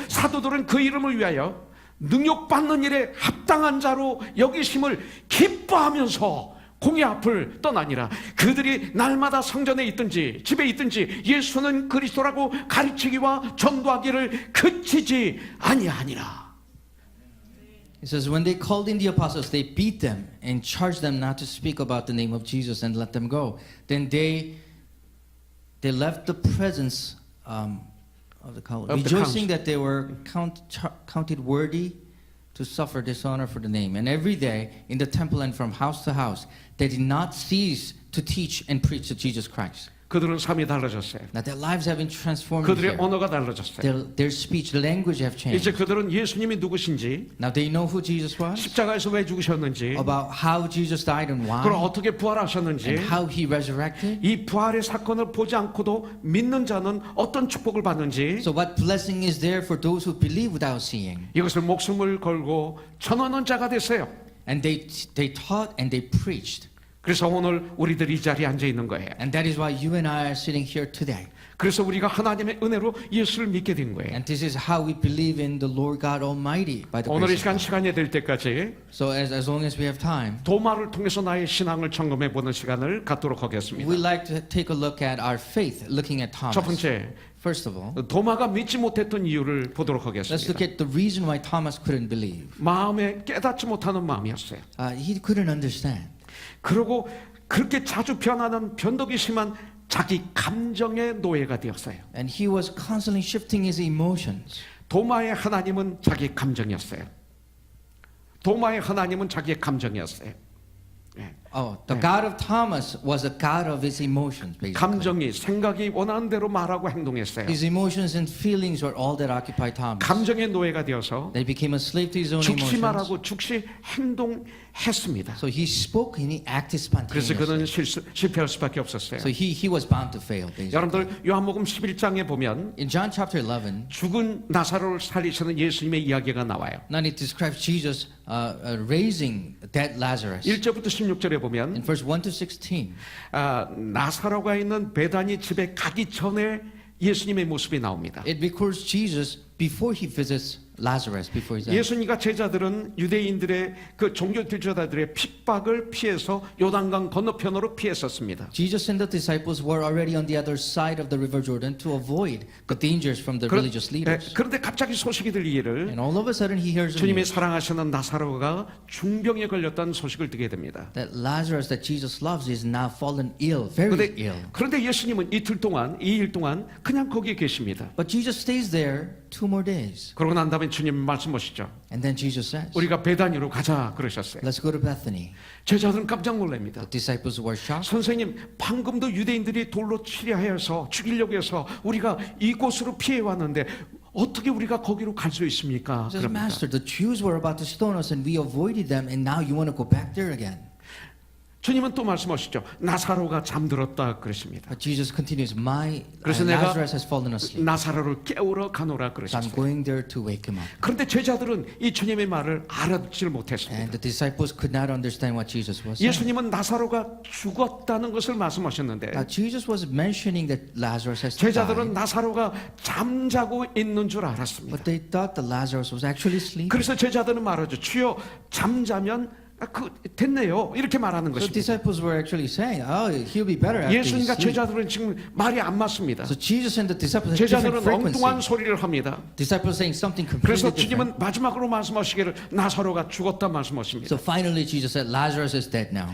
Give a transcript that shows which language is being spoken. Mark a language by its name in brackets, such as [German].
[Korean] 사도들은 그 이름을 위하여 능욕받는 일에 합당한 자로 여기심을 기뻐하면서 공의 앞을 떠나니라. 그들이 날마다 성전에 있든지 집에 있든지 예수는 그리스도라고 가르치기와 전도하기를 그치지 아니하니라. [English] It says, when they called in the apostles, they beat them and charged them not to speak about the name of Jesus and let them go. Then they left the presence of the council, rejoicing that they were counted worthy to suffer dishonor for the name. And every day in the temple and from house to house, they did not cease to teach and preach to Jesus Christ. [Korean] 그들은 삶이 달라졌어요. [English] Now their lives have been transformed [Korean] 그들의 언어가 달라졌어요. [English] Their speech, the language have [Korean] 이제 [English] changed. [Korean] 그들은 예수님이 누구신지, [English] Now they know who Jesus was, [Korean] 십자가에서 왜 죽으셨는지, [English] about how Jesus died and why, [Korean] 그리고 어떻게 [English] and [Korean] 부활하셨는지, [English] how he resurrected. [Korean] 이 부활의 사건을 보지 않고도 믿는 자는 어떤 축복을 받는지, [English] So what blessing is there for those who believe without seeing? [Korean] 이것을 목숨을 걸고 전하는 자가 됐어요. [English] And they taught and they preached. [Korean] 그래서 오늘 우리들이 이 자리에 앉아 있는 거예요. [English] And that is why you and I are sitting here today. [Korean] 그래서 우리가 하나님의 은혜로 예수를 믿게 된 거예요. [English] And this is how we believe in the Lord God Almighty by the [Korean] 오늘 이 [English] grace of [Korean] 시간 [English] God. [Korean] 시간이 될 때까지 [English] So as long as we have time, [Korean] 도마를 통해서 나의 신앙을 점검해 보는 시간을 갖도록 하겠습니다. [English] we'd like to take a look at our faith, looking at [Korean] 첫 [English] Thomas. [Korean] 번째, [English] First of all, [Korean] 도마가 믿지 못했던 이유를 보도록 [English] let's [Korean] 하겠습니다. [English] look at the reason why Thomas couldn't believe. [Korean] 마음에 깨닫지 못하는 마음이었어요. [English] He couldn't understand. [Korean] 그리고 그렇게 자주 변하는 변덕이 심한 자기 감정의 노예가 되었어요. [English] And he was constantly shifting his emotions. [Korean] 도마의 하나님은 자기 감정이었어요. 도마의 하나님은 자기의 감정이었어요. 예. [English] The God of Thomas was a God of his emotions, basically. [Korean] 감정이 생각이 원하는 대로 말하고 행동했어요. [English] His emotions and feelings were all that occupied Thomas. [Korean] 감정의 노예가 되어서 [English] They became a slave to his own [Korean] 즉시 [English] emotions. [Korean] 말하고 즉시 행동했습니다. [English] So he spoke and he acted [Korean] 그래서 그는 [English] spontaneously. [Korean] 실패할 수밖에 없었어요. [English] So he was bound to fail, basically. [Korean] 여러분들 요한복음 11장에 보면 [English] In John chapter 11, [Korean] 죽은 나사로를 살리시는 예수님의 이야기가 나와요. [English] now it describes Jesus raising dead Lazarus. [Korean] 1절부터 16절에 [English] In [Korean] 보면 [English] verse 1 to 16, [Korean] 나사로가 있는 베다니 집에 가기 전에 예수님의 모습이 나옵니다. [English] it records Jesus before he visits Lazarus, before his death. [Korean] 예수님과 제자들은 유대인들의 그 종교 지도자들의 핍박을 피해서 요단강 건너편으로 피했었습니다. [English] Jesus and the disciples were already on the other side of the river Jordan to avoid the dangers from the religious leaders. [Korean] 그런데 갑자기 소식이 들리기를 [English] And all of a sudden he hears the [Korean] 주님의 [English] news [Korean] 사랑하시는 나사로가 중병에 걸렸다는 소식을 듣게 됩니다. [English] that Lazarus that Jesus loves is now fallen ill, very ill. [Korean] 그런데 예수님은 이틀 동안, 2일 동안 그냥 거기에 계십니다. [English] But Jesus stays there 2 more days. [Korean] 그러고 난 다음에 주님 말씀하시죠. [English] And then Jesus says, [Korean] 우리가 베다니로 가자 그러셨어요. [English] let's go to Bethany. [Korean] 제자들은 깜짝 놀랍니다. [English] The disciples were shocked. [Korean] 선생님, 방금도 유대인들이 돌로 치려해서 죽이려고 해서 우리가 이곳으로 피해 왔는데 어떻게 우리가 거기로 갈 수 있습니까? [English] He says, [Korean] 그럽니다. [English] Master, the Jews were about to stone us and we avoided them and now you want to go back there again. [Korean] 주님은 또 말씀하시죠. 나사로가 잠들었다 그랬습니다. [English] But Jesus continues, my [Korean] 그래서 내가 [English] Lazarus has fallen asleep. [Korean] 나사로를 깨우러 가노라 [English] So I'm [Korean] 그러셨어요. [English] going there to wake him up. [Korean] 그런데 제자들은 이 주님의 말을 알아듣지를 못했습니다. [English] And the disciples could not understand what Jesus was saying. [Korean] 예수님은 나사로가 죽었다는 것을 말씀하셨는데 [English] Now Jesus was mentioning that Lazarus has died, [Korean] 제자들은 나사로가 잠자고 있는 줄 알았습니다. [English] but they thought that Lazarus was actually sleeping. [Korean] 그래서 제자들은 말하죠. 주여 잠자면 됐네요. 이렇게 말하는 [English] So [Korean] 것입니다. [English] disciples were actually saying, oh, he'll be better after he [Korean] 예수님과 [English] sleeps. [Korean] 제자들은 지금 말이 안 맞습니다. [English] So Jesus and the disciples had different [Korean] 제자들은 엉뚱한 소리를 합니다. [English] Disciples saying something [Korean] 그래서 [English] completely different. [Korean] 주님은 마지막으로 말씀하시기를 나사로가 죽었다 말씀하십니다. [English] So finally Jesus said, Lazarus is dead now.